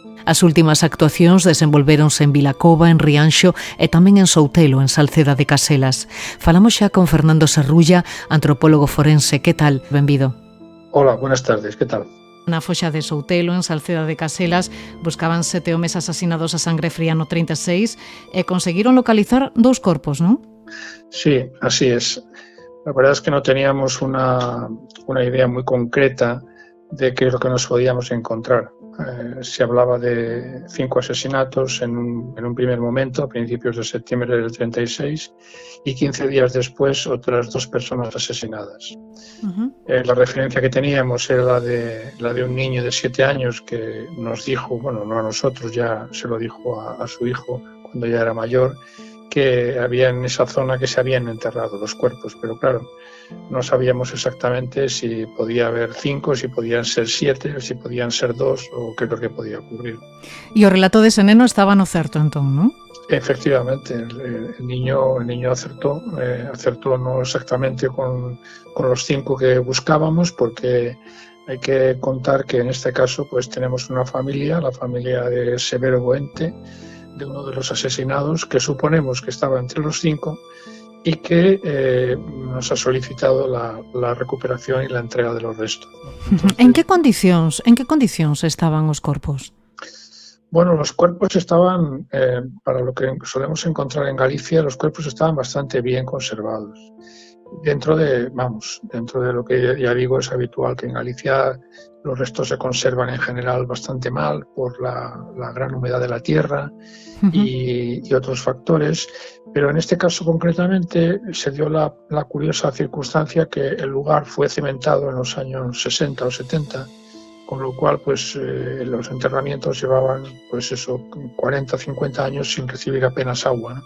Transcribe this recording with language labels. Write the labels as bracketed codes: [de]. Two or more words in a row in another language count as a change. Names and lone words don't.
[gl] As últimas actuacións desenvolvéronse en Vilacova, en Rianxo e tamén en Soutelo, en Salceda de Caselas. Falamos xa con Fernando Serrulla, antropólogo forense. Que tal? Benvido. [es] Hola, buenas tardes, que tal? [gl] Na foxa de Soutelo, en Salceda de Caselas, buscaban 7 homes asasinados a sangre fría no 36 e conseguiron localizar 2 corpos, non? [es] Sí, así es. La verdad es que no teníamos una idea muy concreta de qué es lo que nos podíamos encontrar. Se hablaba de 5 asesinatos en un primer momento, a principios de septiembre del 36, y 15 días después otras 2 personas asesinadas. La referencia que teníamos era la de un niño de 7 años que nos dijo, bueno, no a nosotros, ya se lo dijo a su hijo cuando ya era mayor, que había en esa zona que se habían enterrado los cuerpos, pero claro, no sabíamos exactamente si podía haber 5, si podían ser 7, si podían ser 2 o qué es lo que podía ocurrir. [gl] E o relato dese neno estaba no certo entón, non? [es] Efectivamente, el niño acertó no exactamente con los 5 que buscábamos, porque hay que contar que en este caso pues tenemos una familia, la familia de Severo Boente, de uno de los asesinados, que suponemos que estaba entre los 5 y que nos ha solicitado la recuperación y la entrega de los restos. [gl] Entonces, ¿En qué condicións estaban os corpos? [es] Bueno, los cuerpos estaban, para lo que solemos encontrar en Galicia, los cuerpos estaban bastante bien conservados. Dentro de lo que ya digo es habitual, que en Galicia los restos se conservan en general bastante mal por la gran humedad de la tierra y otros factores, pero en este caso concretamente se dio la curiosa circunstancia que el lugar fue cimentado en los años 60 o 70, con lo cual pues los enterramientos llevaban pues eso 40 o 50 años sin recibir apenas agua, ¿no?